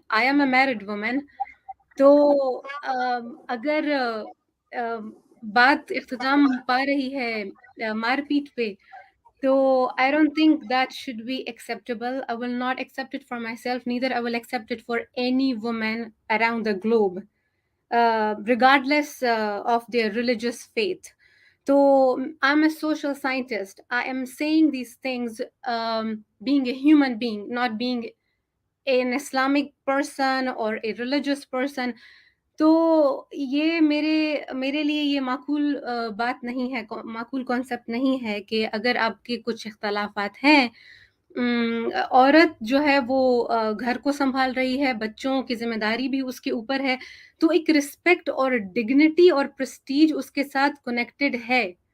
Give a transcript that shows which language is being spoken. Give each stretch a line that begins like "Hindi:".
English: I am a married woman,
Urdu: تو اگر بات اختتام پا رہی ہے مار پیٹ پہ، تو
English: I don't think that should be acceptable. I will not accept it for myself, neither I will accept it for any woman around the globe, regardless of their religious faith. So I'm a social scientist. I am saying these things being a human being, not being an Islamic person or a religious person.
Urdu: تو یہ میرے لیے یہ معقول بات نہیں ہے، معقول کانسیپٹ نہیں ہے کہ اگر آپ کے کچھ اختلافات ہیں، عورت جو ہے وہ گھر کو سنبھال رہی ہے، بچوں کی ذمہ داری بھی اس کے اوپر ہے، تو ایک رسپیکٹ اور ڈگنیٹی اور پریسٹیج اس کے ساتھ کنیکٹڈ ہے.